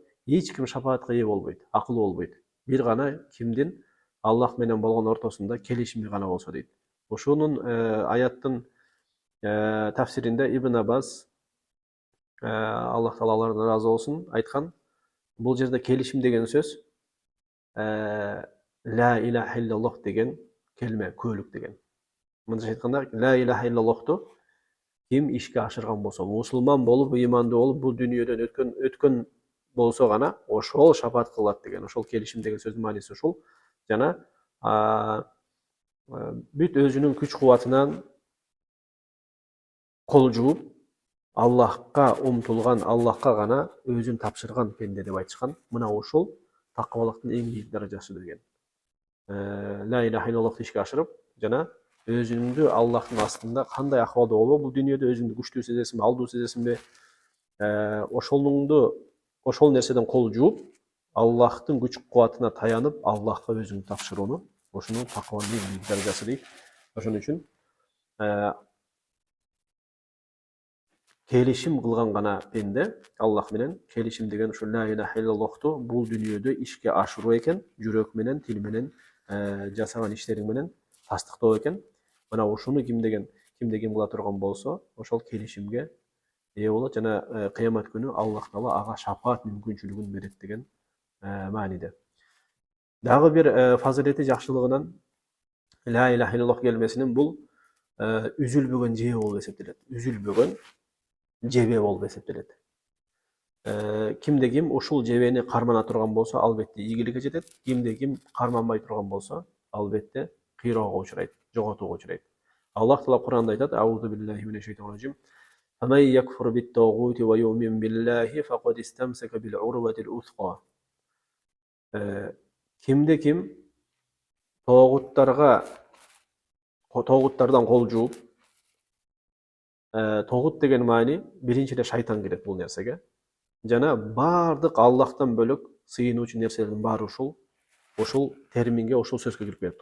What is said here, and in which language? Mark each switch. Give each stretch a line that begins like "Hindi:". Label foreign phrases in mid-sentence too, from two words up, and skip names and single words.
Kyrgyz: Эч ким шафаатка ээ болбойт, акылуу болбойт. Бир гана кимдин Аллах менен болгон ортосунда келишими гана болсо дейт. Ошонун аяттын тафсиринде Ибн Аббас, Аллах Таала алардан ыраазы болсун, айткан. Бул жерде келишим деген сөз
Arabic: لا إله إلا الله
Kyrgyz: деген келме, көөлүк деген. Мындайча айтканда,
Arabic: لا إله إلا الله
Kyrgyz: ким ишке ашырган болсо, мусулман болуп, ыймандуу болуп, бул дүйнөдөн өткөн болсо гана ошол шафаат кылат деген, ошол келишим деген сөздүн мааниси ушул. Жана бүт өзүнүн күч кубатынан кол жууп, Аллахка умтулган, Аллахка гана өзүн тапшырган пенде деп айтышкан. Мына ушул такыбалыктын эң бийик даражасы деген.
Arabic: لا إله إلا الله
Kyrgyz: ишке ашырып, жана өзүңдү Аллахтын астында кандай акыбалда болобу, бул дүйнөдө өзүңдү күчтүү сезесиңби, алдуу сезесиңби, ошол нерседен кол жууп, Аллахтын күч кубатына таянып, Аллахка өзүңдү тапшырууну, ошону такыбанын эң бийик даражасы дейт. Ошон үчүн келишим кылган гана пенде Аллах менен, келишим деген ушул
Arabic: لا إله إلا الله
Kyrgyz: бул дүйнөдө ишке ашыруу экен, жүрөк менен, тил менен, жасаган иштериң менен тастыктоо экен. Мына ушуну кимде ким кыла турган болсо, ошол келишимге ээ болот жана кыямат күнү Аллах Таала ага шафаат мүмкүнчүлүгүн берет деген мааниде. Дагы бир фазилети жакшылыгынан
Arabic: لا إله إلا الله
Kyrgyz: келмесинин бул үзүлбөгөн жебе болуп эсептелет. Үзүлбөгөн жебе болуп эсептелет. Кимде ким ушул жебени кармана турган болсо, албетте ийгиликке жетет. Кимде ким карманбай турган болсо, албетте кыйроого учурайт, жоготууга учурайт. Аллах Таала Кур'анда айтат:
Arabic: "أعوذ بالله من الشيطان الرجيم. فمن يكفر بالطاغوت ويؤمن بالله فقد استمسك بالعروة الوثقى."
Kyrgyz: Кимде ким тогуттардан кол жууп, Тогут деген маани биринчиде шайтан кирет бул нерсеге. Жана баардык Аллахтан бөлөк сыйынуучу нерселердин баары ушул терминге, ушул сөзгө кирип келет.